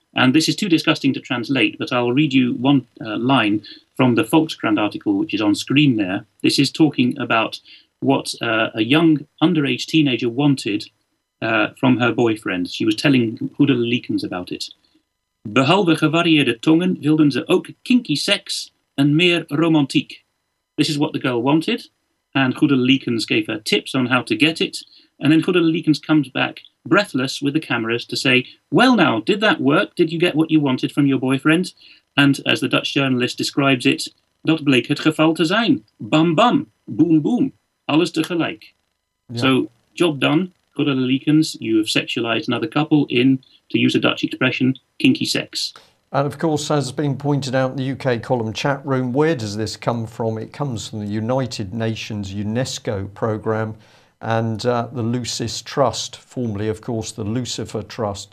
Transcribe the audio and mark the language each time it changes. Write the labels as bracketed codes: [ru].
[en] And this is too disgusting to translate, but I'll read you one line from the Volkskrant article, which is on screen there. This is talking about what a young underage teenager wanted from her boyfriend. She was telling Goede Leekens about it. [nl] Behalve gevarieerde tongen wilden ze ook kinky sex en meer romantiek. [en] This is what the girl wanted, and Goede Leekens gave her tips on how to get it, and then Goede Leekens comes back breathless with the cameras to say, well now, did that work? Did you get what you wanted from your boyfriend? And as the Dutch journalist describes it, [nl] dat bleek het geval te zijn. Bam bam, boom boom, alles tegelijk. [en] Yeah. So, job done, Goede Leekens, you have sexualized another couple in, to use a Dutch expression, kinky sex. And of course, as has been pointed out in the UK column chat room, where does this come from? It comes from the United Nations UNESCO programme and the Lucis Trust, formerly, of course, the Lucifer Trust.